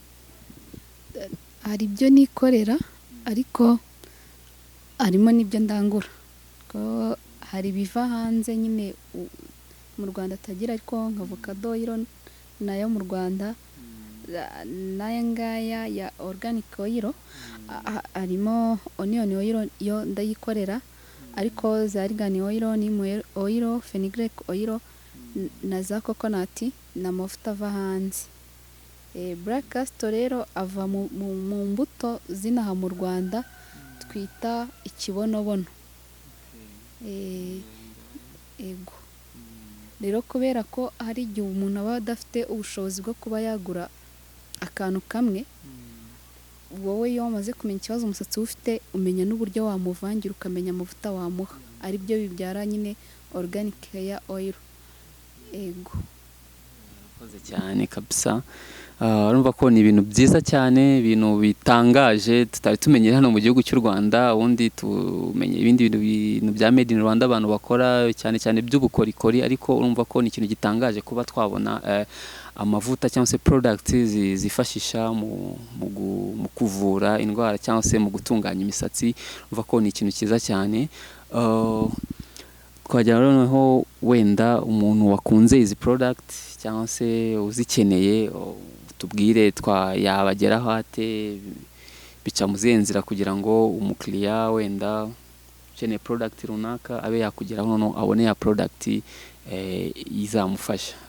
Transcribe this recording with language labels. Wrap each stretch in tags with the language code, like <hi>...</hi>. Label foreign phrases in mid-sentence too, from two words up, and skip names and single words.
<rw>Hari ibyo nikorera ariko harimo n'ibyo ndangura, ko hari biva hanze nyine mu Rwanda atagira, ariko nka</rw> <en>avocado oil</en> <rw>nayo mu Rwanda, n'aya ngaya ya</rw> <en>organic oil,</en> <rw>harimo</rw> <en>onion oil</en> <rw>yo ndayikorera, ariko za</rw> <en>argan oil, neem oil, fenugreek oil</en> <rw>na za coconut na amavuta ava hanze.</rw> <en>Black castor</en> <rw>rero ava mu mbuto zinaha mu Rwanda twita ikibonobono. Ego. Rero kubera ko hari igihe umuntu aba adafite ubushobozi bwo kuba yagura akantu kamwe, wowe iyo wamaze kumenya ikibazo umusatsi ufite, umenya n'uburyo wamuvangira, ukamenya amavuta wamuha, ari byo bibyara nyine</rw> <en>organic hair oil.</en> <rw>Ego. Urakoze cyane kabisa. Urumva ko ni ibintu byiza cyane, ibintu bitangaje tutari tumenyera hano mu gihugu cy'u Rwanda. Ubundi tumenye ibindi bintu bya</rw> <en>made in Rwanda</en> <rw>abantu bakora cyane cyane by'ubukorikori, ariko urumva ko ni ikintu gitangaje kuba twabona amavuta cyangwa se products zifashisha mu kuvura indwara cyangwa se mu gutunganya imisatsi. Urumva ko ni ikintu cyiza cyane. Twajya noneho wenda umuntu wakunze izi products cyangwa se uzikeneye tubwire yabageraho ate, bica mu zihe nzira kugira ngo umukiriya wenda ukeneye product runaka abe yakugeraho noneho abone ya product izamufasha.</rw>